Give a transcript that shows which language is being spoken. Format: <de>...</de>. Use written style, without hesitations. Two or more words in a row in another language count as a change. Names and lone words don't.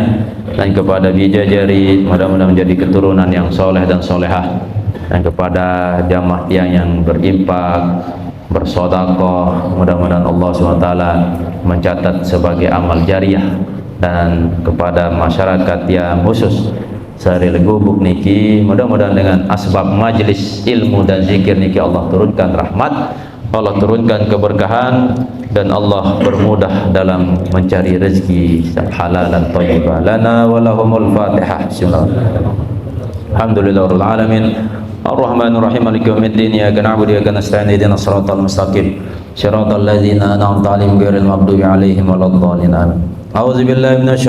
<id>Dan kepada bidadari, mudah-mudahan menjadi keturunan yang soleh dan solehah. Dan kepada jamaah yang berinfak, bersedekah, mudah-mudahan Allah SWT mencatat sebagai amal jariah. Dan kepada masyarakat yang khusus sehari legubuk niki, mudah-mudahan dengan asbab majlis ilmu dan zikir niki Allah turunkan rahmat, Allah turunkan keberkahan, dan Allah bermudah dalam mencari rezeki</id> <ar>حلالا طيبا لنا ولهم الفاتحة. بسم الله الرحمن الرحيم. الحمد لله رب العالمين. الرحمن الرحيم. مالك يوم الدين. إياك نعبد وإياك نستعين. اهدنا الصراط المستقيم. صراط الذين أنعمت عليهم غير المغضوب عليهم ولا الضالين. أعوذ بالله من الش</ar>